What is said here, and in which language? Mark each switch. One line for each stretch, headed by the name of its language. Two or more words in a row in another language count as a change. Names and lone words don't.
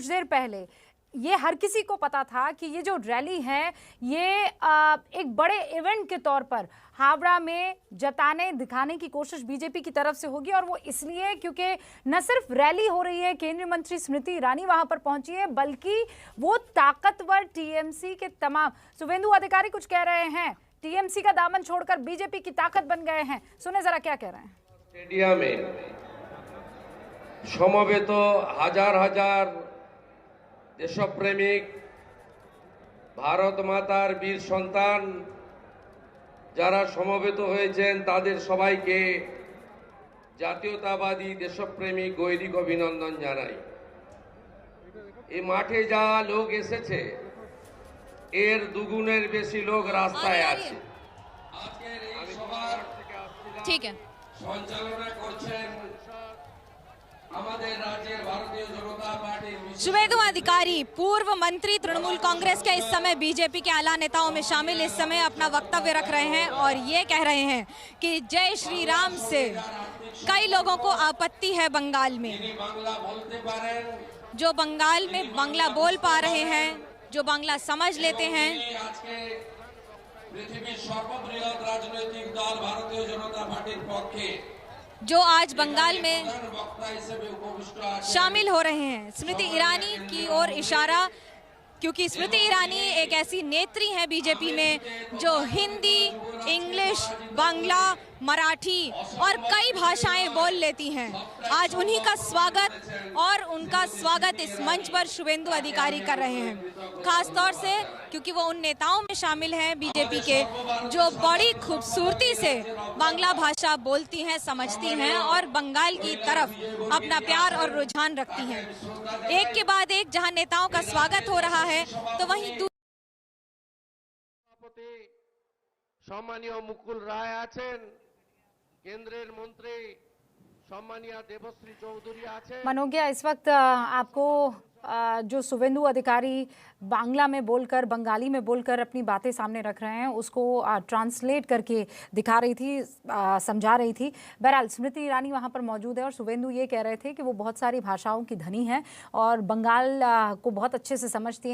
Hindi: देर पहले ये हर किसी को पता था कि ये जो रैली है ये एक बड़े इवेंट के तौर पर हावड़ा में जताने दिखाने की कोशिश बीजेपी की तरफ से होगी, और वो इसलिए क्योंकि न सिर्फ रैली हो रही है, केंद्रीय मंत्री स्मृति ईरानी वहां पर पहुंची है, बल्कि वो ताकतवर टीएमसी के तमाम शुभेंदु अधिकारी कुछ कह रहे हैं, टीएमसी का दामन छोड़कर बीजेपी की ताकत बन गए हैं। सुने जरा क्या कह रहे हैं।
Bangla: স্টেডিয়ামে সমবেত হাজার হাজার দেশপ্রেমিক ভারত মাতার বীর সন্তান যারা সমবেত হয়েছেন তাদের সবাইকে জাতীয়তাবাদী দেশপ্রেমিক গৈরিক অভিনন্দন জানাই। এই মাঠে যা লোক এসেছে এর দুগুণের বেশি লোক রাস্তায় আছে। আজকের এই সভার
Hindi: ठीक है
Bangla: সঞ্চালনা করছেন
Hindi: हमारे राज्य भारतीय जनता पार्टी शुभेंदु अधिकारी, पूर्व मंत्री तृणमूल कांग्रेस के इस समय बीजेपी के आला नेताओं में शामिल, इस समय अपना वक्तव्य रख रहे हैं और ये कह रहे हैं कि जय श्री राम से कई लोगों को आपत्ति है बंगाल में।
Bangla: বাংলা বলতে পারেন,
Hindi: जो बंगाल में बांग्ला बोल पा रहे हैं, जो बांग्ला समझ लेते हैं,
Bangla: আজকের পৃথিবীর সর্ববৃহৎ রাজনৈতিক দল ভারতীয় জনতা পার্টি পক্ষে
Hindi: जो आज बंगाल में
Bangla: বক্তা হিসেবে উপবিষ্ট আছেন
Hindi: शामिल हो रहे हैं। स्मृति ईरानी की ओर इशारा, क्योंकि स्मृति ईरानी एक ऐसी नेत्री हैं बीजेपी में जो हिंदी, इंग्लिश, बांग्ला, मराठी और कई भाषाएं बोल लेती हैं। आज उन्हीं का स्वागत और उनका स्वागत इस मंच पर शुभेंदु अधिकारी कर रहे हैं, खास तौर से क्योंकि वो उन नेताओं में शामिल हैं बीजेपी के जो बड़ी खूबसूरती से बांग्ला भाषा बोलती हैं, समझती हैं और बंगाल की तरफ अपना प्यार और रुझान रखती हैं। एक के बाद एक जहां नेताओं का स्वागत हो रहा है, तो वहीं
Bangla: সম্মানীয় মুকুল রায় আছেন, কেন্দ্রের মন্ত্রী সম্মানীয় দেবশ্রী চৌধুরী আছেন।
Hindi: मनोज्ञा, इस वक्त आपको जो शुभेंदु अधिकारी बांग्ला में बोलकर, बंगाली में बोलकर अपनी बातें सामने रख रहे हैं, उसको ट्रांसलेट करके दिखा रही थी, समझा रही थी। बहरहाल स्मृति ईरानी वहाँ पर मौजूद है और शुभेंदु ये कह रहे थे कि वो बहुत सारी भाषाओं की धनी हैं और बंगाल को बहुत अच्छे से समझती हैं।